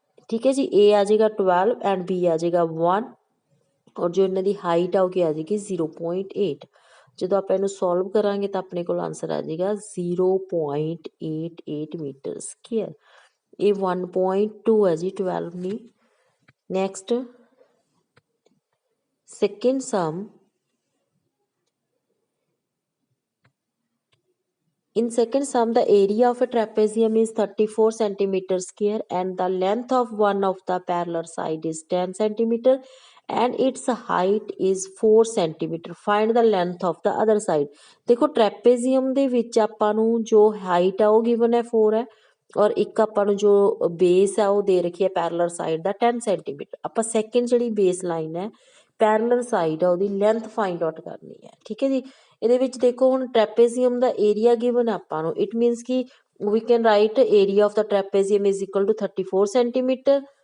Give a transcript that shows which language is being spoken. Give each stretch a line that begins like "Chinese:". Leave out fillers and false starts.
Punjabi: ਠੀਕ ਹੈ ਜੀ, ਏ ਆ ਜਾਏਗਾ 12 ਐਂਡ ਬੀ ਆ ਜਾਏਗਾ 1 ਔਰ ਜੋ ਇਹਨਾਂ ਦੀ ਹਾਈਟ ਆ ਉਹ ਕੀ ਆ ਜਾਏਗੀ 0.8। ਜਦੋਂ ਆਪਾਂ ਇਹਨੂੰ ਸੋਲਵ ਕਰਾਂਗੇ ਤਾਂ ਆਪਣੇ ਕੋਲ ਆਂਸਰ ਆ ਜਾਏਗਾ 0.88 ਮੀਟਰ ਸਕੁਅਰ। ਇਹ 1.2 ਹੈ ਜੀ 12 ਨਹੀਂ।
English: Next second sum, in second sum the area of a trapezium is 34 centimeter square and the length of one of the parallel side is 10 centimeter and its height is 4 centimeter। find the length of the other side।
Punjabi: देखो trapezium ਦੇ ਵਿੱਚ ਆਪਾਂ ਨੂੰ ਜੋ height ਆ ਉਹ given ਹੈ 4 ਹੈ ਔਰ ਇੱਕ ਆਪਾਂ ਨੂੰ ਜੋ ਬੇਸ ਆ ਉਹ ਦੇ ਰੱਖੀ ਹੈ ਪੈਰਲਰ ਸਾਈਡ ਦਾ 10 ਸੈਂਟੀਮੀਟਰ। ਆਪਾਂ ਸੈਕਿੰਡ ਜਿਹੜੀ ਬੇਸ ਲਾਈਨ ਹੈ ਪੈਰਲਰ ਸਾਈਡ ਆ ਉਹਦੀ ਲੈਂਥ ਫਾਈਂਡ ਆਊਟ ਕਰਨੀ ਹੈ। ਠੀਕ ਹੈ ਜੀ, ਇਹਦੇ ਵਿੱਚ ਦੇਖੋ ਹੁਣ ਟ੍ਰੈਪੇਜ਼ੀਅਮ ਦਾ ਏਰੀਆ ਗਿਵਨ ਆਪਾਂ ਨੂੰ, ਇਟ ਮੀਨਸ ਕਿ
English: We can write area of the trapezium is equal to 34 centimetre.